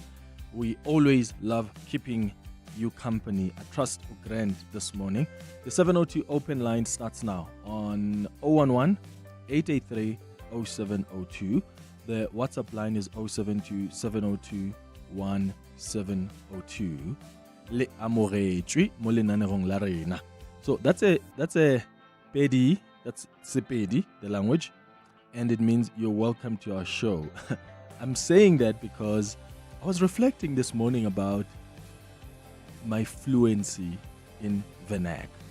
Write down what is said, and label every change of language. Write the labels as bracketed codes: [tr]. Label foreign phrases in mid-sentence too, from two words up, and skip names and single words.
[en] We always love keeping you company. I trust grand this morning. The 702 open line starts now on 011 883 0702. The WhatsApp line is 072 702 1702. [nso] Le amoretjwe mo lenaneong la rena. [en] So that's a pedi, that's Sepedi, the language, and it means you're welcome to our show. I'm saying that because I was reflecting this morning about my fluency in vernac.